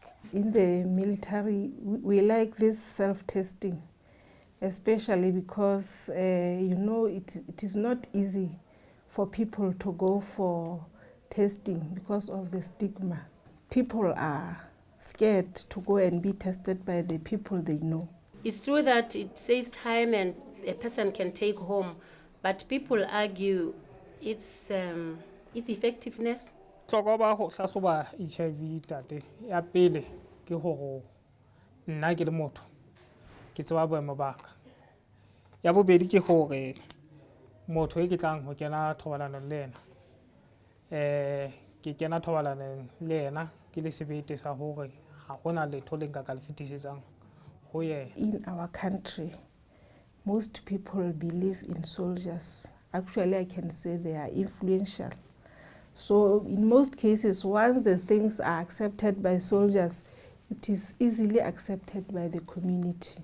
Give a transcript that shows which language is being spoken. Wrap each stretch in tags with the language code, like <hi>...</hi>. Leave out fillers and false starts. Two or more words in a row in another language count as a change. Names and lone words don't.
<en>In the military, we like this self-testing, especially because, it is not easy for people to go for testing because of the stigma. People are scared to go and be tested by the people they know. It's true that it saves time and a person can take home, but people argue its effectiveness.</en> <st>Hlokwa ba ho hlahloba HIV tate ya pele ke hore nna ke le motho ke tseba boemo ba ka. Ya bobedi ke hore motho e ke tlang ho kena thobalano le yena ke kena thobalano le yena ke le sebete sa hore ha hona letho le nka ka le fetisetsang ho yena.</st> <en>In our country, most people believe in soldiers. Actually, I can say they are influential. So in most cases, once the things are accepted by soldiers, it is easily accepted by the community.</en>